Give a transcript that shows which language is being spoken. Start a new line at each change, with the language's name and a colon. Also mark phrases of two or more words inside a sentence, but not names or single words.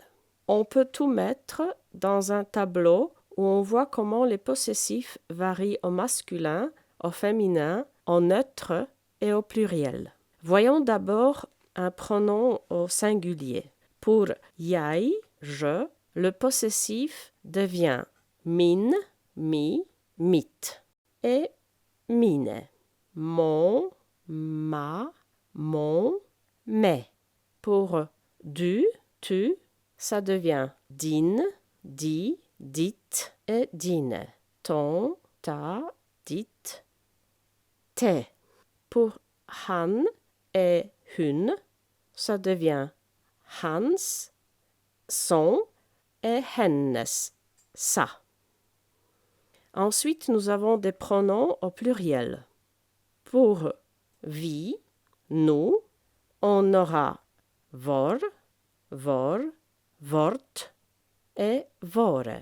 French: On peut tout mettre dans un tableau où on voit comment les possessifs varient au masculin, au féminin, au neutre et au pluriel. Voyons d'abord un pronom au singulier. Pour jeg, je, le possessif devient
Norwegian: min, mi, mitt
French: et mine. Mon, ma, mon, mes. Pour du, tu, ça devient
Norwegian: din, di, ditt
French: et dine. Ton, ta, ditt, te. Pour han, et hun, ça devient hans, son et hennes, sa. Ensuite, nous avons des pronoms au pluriel. Pour vi, nous, on aura
Norwegian: vor, vor, vort
French: et vore.